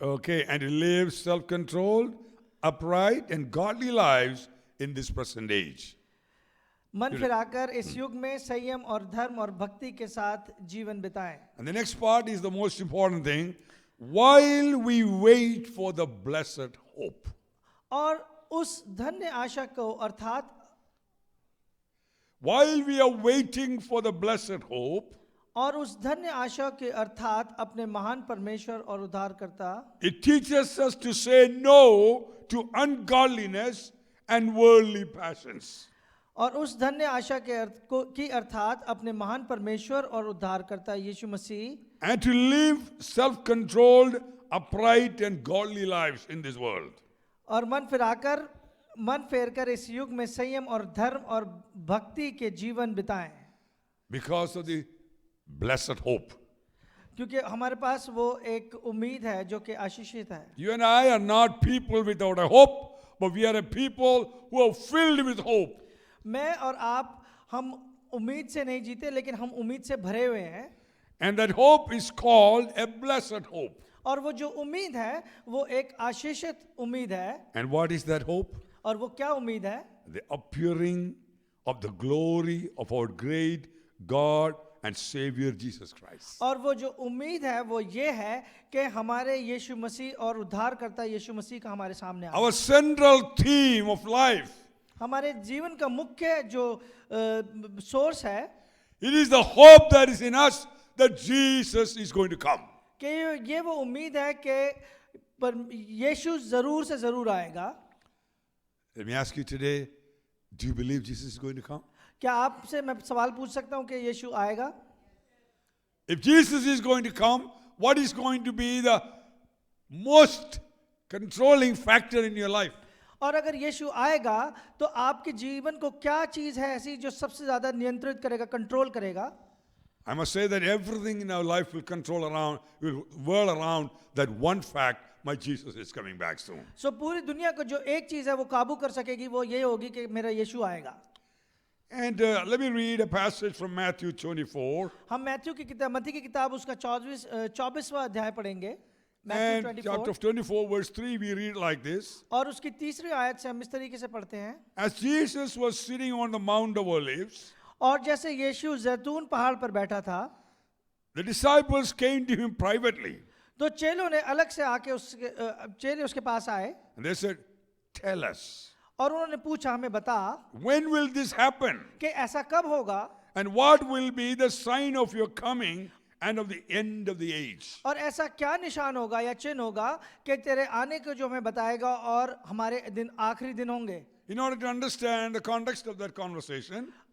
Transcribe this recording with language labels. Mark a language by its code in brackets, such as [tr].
[en] Okay, and to live self-controlled, upright and godly lives in this present age. [hi] मन फिराकर इस युग में संयम और धर्म और भक्ति के साथ जीवन बिताएं। [en] And the next part is the most important thing. While we wait for the blessed hope. [hi] और उस धन्य आशा को अर्थात [en] While we are waiting for the blessed hope, [hi] और उस धन्य आशा के अर्थात अपने महान परमेश्वर और उद्धारकर्ता [en] it teaches us to say no to ungodliness and worldly passions. [hi] और उस धन्य आशा के की अर्थात अपने महान परमेश्वर और उद्धारकर्ता यीशु मसीह [en] And to live self-controlled, upright and godly lives in this world. [hi] और मन फेरकर इस युग में संयम और धर्म और भक्ति के जीवन बिताएं, [en] Because of the blessed hope. [hi] क्योंकि हमारे पास वो एक उम्मीद है जो कि आशीषित है. [en] You and I are not people without a hope, but we are a people who are filled with hope. [hi] मैं और आप हम उम्मीद से नहीं जीते, लेकिन हम उम्मीद से भरे हुए हैं. [en] And that hope is called a blessed hope. [hi] और वो जो उम्मीद है वो एक आशीषित उम्मीद है. [en] And what is that hope? [hi] और वो क्या उम्मीद है? [en] The appearing of the glory of our great God and Savior Jesus Christ. [hi] और वो जो उम्मीद है वो ये है कि हमारे यीशु मसीह और उद्धारकर्ता यीशु मसीह का हमारे सामने आए. [en] Our central theme of life. [hi] हमारे जीवन का मुख्य जो सोर्स है, [en] It is the hope that is in us that Jesus is going to come. [hi] कि ये वो उम्मीद है कि पर यीशु जरूर से जरूर आएगा. [en] Let me ask you today, do you believe Jesus is going to come? [hi] क्या आपसे मैं सवाल पूछ सकता हूँ कि यीशु आएगा? [en] If Jesus is going to come, what is going to be the most controlling factor in your life? [hi] और अगर यीशु आएगा तो आपके जीवन को क्या चीज है ऐसी जो सबसे ज्यादा नियंत्रित करेगा, कंट्रोल करेगा? [en] I must say that everything in our life will will whirl around that one fact, my Jesus is coming back soon. [hi] सो पूरी दुनिया को जो एक चीज है वो काबू कर सकेगी वो ये होगी कि मेरा यीशु आएगा. [en] And let me read a passage from Matthew 24. [hi] हम मैथ्यू की किताब, मत्ती की किताब उसका 24वां अध्याय पढ़ेंगे. [en] And Matthew chapter 24 verse 3 we read like this. [hi] और उसकी तीसरी आयत से हम इस तरीके से पढ़ते हैं. [en] As Jesus was sitting on the Mount of Olives, [hi] और जैसे यीशु जैतून पहाड़ पर बैठा था, [en] the disciples came to him privately. [hi] तो चेलों ने अलग से आके चेले उसके पास आए [en] And they said, tell us, [hi] और उन्होंने पूछा, हमें बता [en] when will this happen? [hi] कि ऐसा कब होगा [en] And what will be the sign of your coming and of the end of the age? [hi] और ऐसा क्या निशान होगा या चिन्ह होगा कि तेरे आने को जो हमें बताएगा और हमारे दिन आखिरी दिन होंगे. [en] In order to understand the context of that conversation,